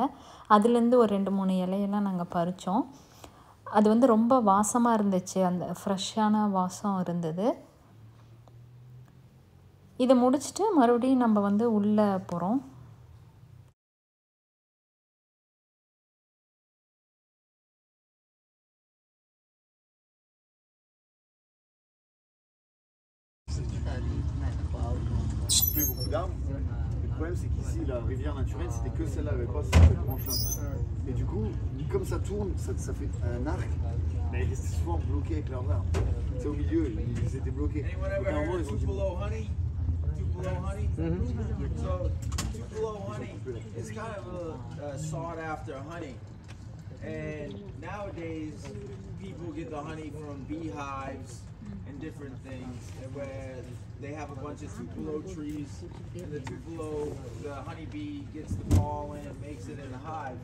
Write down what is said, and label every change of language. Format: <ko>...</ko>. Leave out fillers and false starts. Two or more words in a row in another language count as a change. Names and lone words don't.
<ta>அதுலேருந்து ஒரு 2-3 இலையெல்லாம் நாங்கள் பறித்தோம். அது வந்து ரொம்ப வாசமாக இருந்துச்சு, அந்த ஃப்ரெஷ்ஷான வாசம் இருந்தது. இதை முடிச்சுட்டு மறுபடியும் நம்ம வந்து உள்ளே போகிறோம்.</ta> <fr>Beaucoup d'arbres. Le problème c'est qu'ici la rivière naturelle c'était que celle-là, il n'y avait pas cette branche-là. Et du coup, comme ça tourne, ça fait un arc, mais ils étaient souvent bloqués avec leurs arbres. C'est au milieu, ils étaient bloqués.</fr> <en>Anyone ever heard of Tupelo honey? Tupelo honey? So Tupelo honey is kind of a sought after honey. And nowadays people get the honey from beehives and different things, where they have a bunch of Tupelo trees, and the honeybee gets the pollen and makes it in a hive.</en>